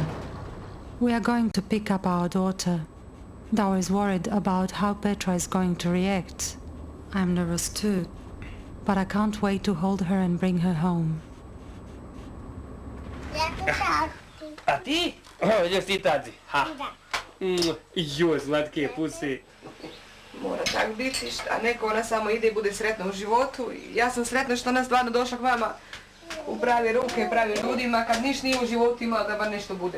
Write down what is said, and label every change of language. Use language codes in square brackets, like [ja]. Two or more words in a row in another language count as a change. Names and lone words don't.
[en] We are going to pick up our daughter. Dao is worried about how Petra is going to react. I'm nervous too, but I can't wait to hold her and bring her home. [hr] A ti? Gdje si ti tati? Ha. Joj, slatke pusi. Mora tak biti, a neko ona samo ide i bude sretna u životu. Ja sam sretna što ona stvarno došla k vama u prave ruke, pravim ljudima, kad niš nije u životu imala da bar nešto bude.